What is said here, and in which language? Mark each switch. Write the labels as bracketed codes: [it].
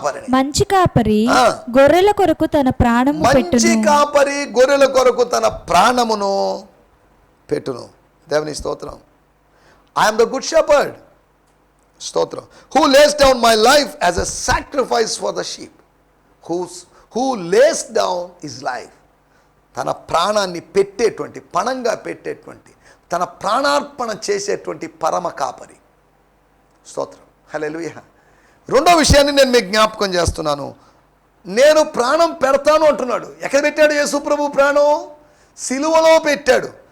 [te] మంచి కాపరి గొర్రెల కొరకు తన ప్రాణము పెట్టును. మంచి కాపరి గొర్రెల కొరకు తన ప్రాణమును పెట్టును. దేవుని స్తోత్రం. [en] I am the good shepherd. స్తోత్రం. Who lays down my life as a sacrifice for the sheep. Who lays down his life. [te] తన ప్రాణాన్ని పెట్టేటువంటి, పణంగా పెట్టేటువంటి, తన ప్రాణార్పణ చేసేటువంటి పరమ కాపరి. స్తోత్రం. హల్లెలూయా. రెండో విషయాన్ని నేను మీకు జ్ఞాపకం చేస్తున్నాను. నేను ప్రాణం పెడతాను అంటున్నాడు. ఎక్కడ పెట్టాడు యేసు ప్రభు ప్రాణం? సిలువలో పెట్టాడు.